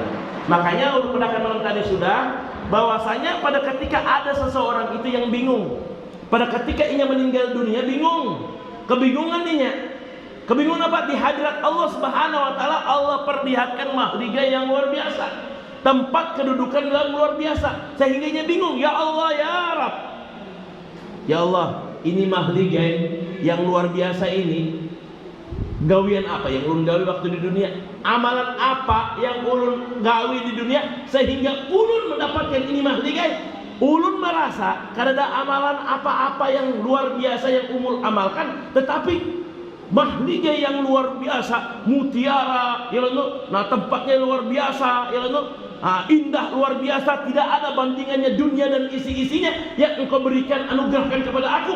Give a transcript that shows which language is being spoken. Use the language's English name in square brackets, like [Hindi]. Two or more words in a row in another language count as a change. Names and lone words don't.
[Indonesian] Makanya pada malam tadi sudah bahwasanya pada ketika ada seseorang itu yang bingung, pada ketika ia meninggal dunia bingung, kebingungan dia. Kebingungan apa? Di hadirat Allah [Arabic] سبحانه وتعالى [Indonesian] Allah perlihatkan mahligai yang luar biasa, tempat kedudukan yang luar biasa, sehingga dia bingung. [Arabic] يا الله، يا رب، يا الله, [Indonesian] ini mahligai yang luar biasa ini, gawian apa yang [Banjar] ulun gawi [Indonesian] waktu di dunia, amalan apa yang [Banjar] ulun gawi [Indonesian] di dunia sehingga ulun mendapatkan ini mahligai. Ulun merasa kada ada amalan apa-apa yang luar biasa yang umul amalkan, tetapi mahligai yang luar biasa, mutiara, ya Allah, nah tempatnya luar biasa, ya Allah, indah luar biasa, tidak ada bandingannya dunia dan isi-isinya yang engkau berikan, anugerahkan kepada aku.